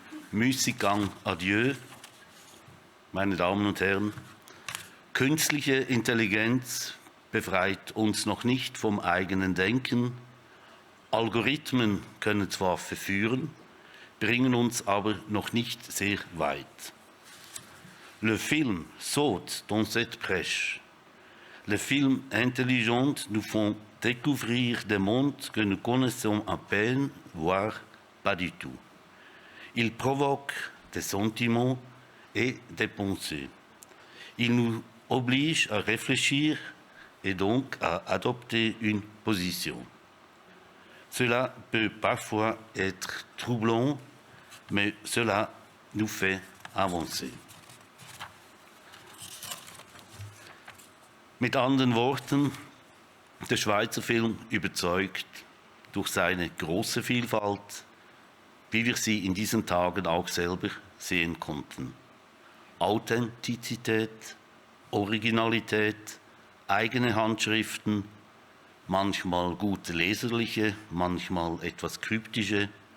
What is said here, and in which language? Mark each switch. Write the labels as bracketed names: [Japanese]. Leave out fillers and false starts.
[German] Müßiggang adieu, meine Damen und Herren. Künstliche Intelligenz befreit uns noch nicht vom eigenen Denken. Algorithmen können zwar verführen, bringen uns aber noch nicht sehr weit. [French] Le film saute dans cette brèche. Les films intelligents nous font découvrir des mondes que nous connaissons à peine, voire pas du tout. Ils provoquent des sentiments et des pensées. Ils nous obligent à réfléchir et donc à adopter une position. Cela peut parfois être troublant, mais cela nous fait avancer. [German] Mit anderen Worten, der Schweizer Film überzeugt durch seine große Vielfalt, wie wir sie in diesen Tagen auch selber sehen konnten. Authentizität, Originalität, eigene Handschriften, manchmal gut leserliche, manchmal etwas kryptische.